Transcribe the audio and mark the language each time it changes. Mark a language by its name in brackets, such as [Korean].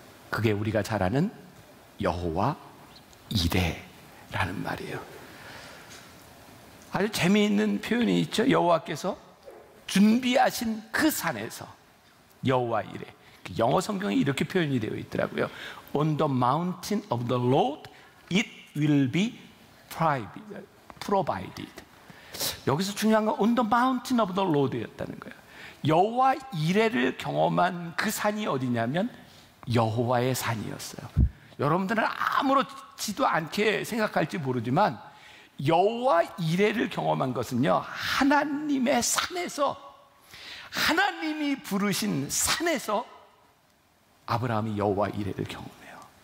[Korean] 그게 우리가 잘 아는 여호와 이레라는 말이에요. 아주 재미있는 표현이 있죠. 여호와께서 준비하신 그 산에서, 여호와 이레, 영어 성경에 이렇게 표현이 되어 있더라고요. [English] On the mountain of the Lord it will be provided. [Korean] 여기서 중요한 건 [English] on the mountain of the Lord [Korean] 였다는 거예요. 여호와 이레를 경험한 그 산이 어디냐면 여호와의 산이었어요. 여러분들은 아무렇지도 않게 생각할지 모르지만 여호와 이레를 경험한 것은요, 하나님의 산에서, 하나님이 부르신 산에서 아브라함이 여호와 이레를 경험해요.